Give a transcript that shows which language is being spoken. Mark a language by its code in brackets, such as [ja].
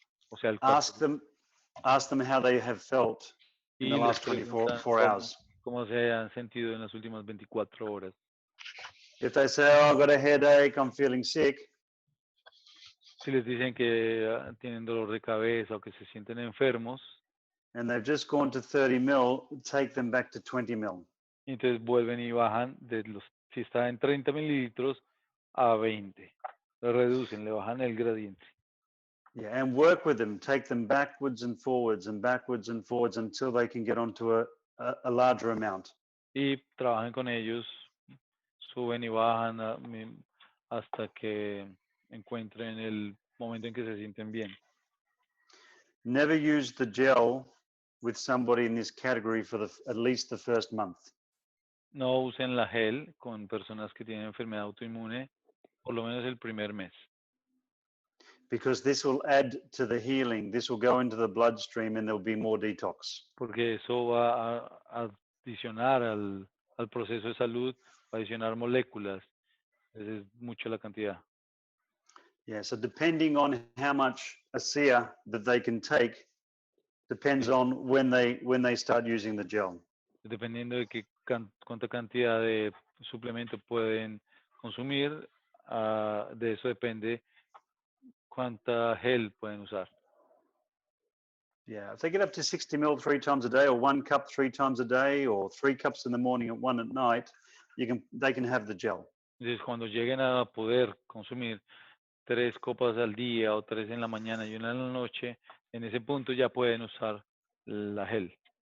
[es] O sea, [en] Ask them how they have felt in the last 24 hours. [es] Cómo se han sentido en las últimas 24 horas. [en] If they say, oh, I've got a headache, I'm feeling sick. [es] Si les dicen que tienen dolor de cabeza o que se sienten enfermos. [en] And they've just gone to 30 ml, take them back to 20 ml. [es] Entonces vuelven y bajan si está en 30 mililitros a 20. Lo reducen, le bajan el gradiente. [en] Yeah, and work with them, take them backwards and forwards until they can get onto a larger amount. [es] Y trabajen con ellos, suben y bajan hasta que encuentren el momento en que se sienten bien. [en] Never use the gel with somebody in this category for at least the first month. [es] No usen la gel con personas que tienen enfermedad autoinmune por lo menos el primer mes. [en] Because this will add to the healing. This will go into the bloodstream and there'll be more detox. [es] Porque eso va a adicionar al proceso de salud, va a adicionar moléculas. Es mucho la cantidad. [en] Yeah, so depending on how much ASEA that they can take, depends on when they start using the gel. [es] Dependiendo de cuánta cantidad de suplemento pueden consumir, de eso depende cuánta gel pueden usar. [en] Yeah, if they get up to 60 ml 3 times a day, or 1 cup 3 times a day, or 3 cups in the morning and 1 at night, they can have the gel. [es] Entonces, cuando lleguen a poder consumir 3 copas al día o 3 en la mañana y 1 en la noche, en ese punto ya pueden usar la gel.